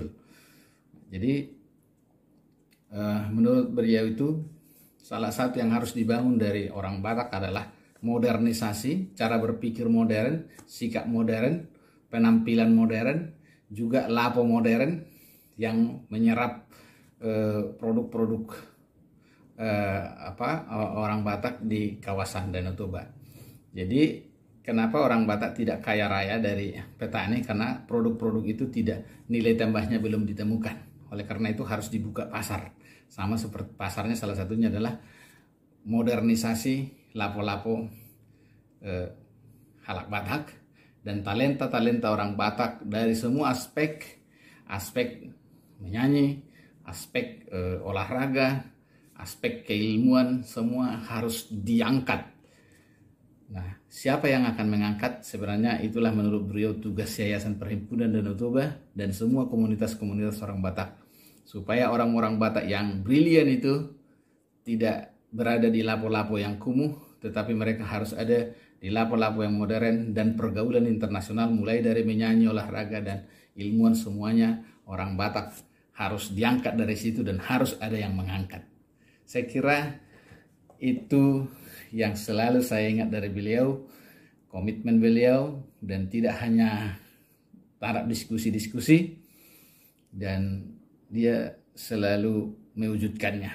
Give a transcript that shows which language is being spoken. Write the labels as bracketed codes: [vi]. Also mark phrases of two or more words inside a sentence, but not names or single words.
[id] Jadi menurut beliau itu salah satu yang harus dibangun dari orang Batak adalah modernisasi, cara berpikir modern, sikap modern, penampilan modern, juga lapo modern yang menyerap produk-produk orang Batak di kawasan Danau Toba. Jadi kenapa orang Batak tidak kaya raya dari petani? Karena produk-produk itu tidak, nilai tambahnya belum ditemukan. Oleh karena itu harus dibuka pasar. Sama seperti pasarnya salah satunya adalah modernisasi lapo-lapo halak Batak dan talenta-talenta orang Batak dari semua aspek menyanyi, aspek olahraga, aspek keilmuan, semua harus diangkat. Nah, siapa yang akan mengangkat? Sebenarnya itulah menurut beliau tugas Yayasan Perhimpunan Danau Toba dan semua komunitas-komunitas orang Batak, supaya orang-orang Batak yang brilian itu tidak berada di lapo-lapo yang kumuh, tetapi mereka harus ada di lapo-lapo yang modern dan pergaulan internasional, mulai dari menyanyi, olahraga, dan ilmuwan, semuanya orang Batak harus diangkat dari situ dan harus ada yang mengangkat. Saya kira itu yang selalu saya ingat dari beliau, komitmen beliau, dan tidak hanya taraf diskusi-diskusi, dan dia selalu mewujudkannya.